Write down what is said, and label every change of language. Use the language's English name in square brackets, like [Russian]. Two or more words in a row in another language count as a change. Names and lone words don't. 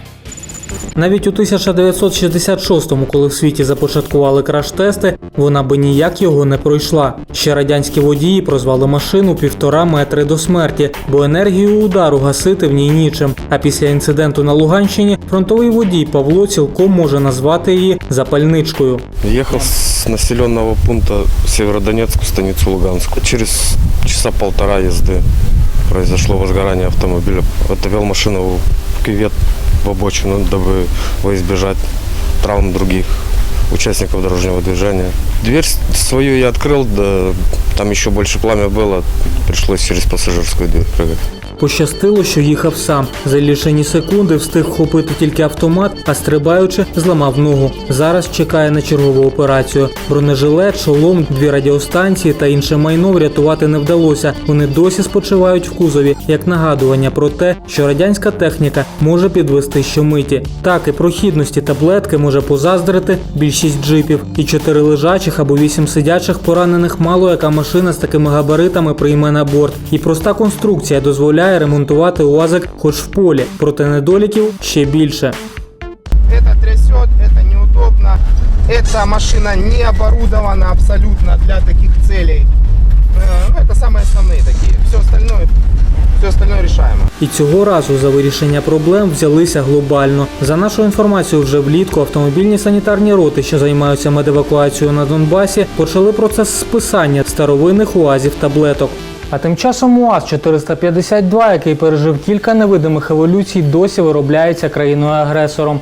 [Ukrainian] Навіть у 1966-му, коли в світі започаткували краш-тести, вона би ніяк його не пройшла. Ще радянські водії прозвали машину 1,5 метри до смерті, бо енергію удару гасити в ній нічим. А після інциденту на Луганщині фронтовий водій Павло цілком може назвати її запальничкою. [Russian] Ехал с населенного пункта Северодонецк в станицу Луганску. Через часа полтора езды произошло возгорание автомобиля. Отвел машину в кювет, в обочину, дабы избежать травм других участников дорожного движения. Дверь свою я открыл, да там еще больше пламя было, пришлось через пассажирскую дверь прыгать. [Ukrainian] Пощастило, що їхав сам. За лічені секунди встиг вхопити тільки автомат, а стрибаючи, зламав ногу. Зараз чекає на чергову операцію. Бронежилет, шолом, 2 радіостанції та інше майно врятувати не вдалося. Вони досі спочивають в кузові, як нагадування про те, що радянська техніка може підвести щомиті. Так, і прохідності таблетки може позаздрити більшість джипів. І 4 лежачих або 8 сидячих поранених мало яка машина з такими габаритами прийме на борт. І проста конструкція дозволяє ремонтувати УАЗик хоч в полі, проте недоліків ще більше. [Russian] Это трясет, это неудобно. Эта машина не оборудована абсолютно для таких целей. Это самые основные такие. Все остальное решаемо. [Ukrainian] І цього разу за вирішення проблем взялися глобально. За нашою інформацією, вже влітку автомобільні санітарні роти, що займаються медевакуацією на Донбасі, почали процес списання старовинних УАЗів-таблеток. А тим часом УАЗ-452, який пережив кілька невидимих еволюцій, досі виробляється країною-агресором.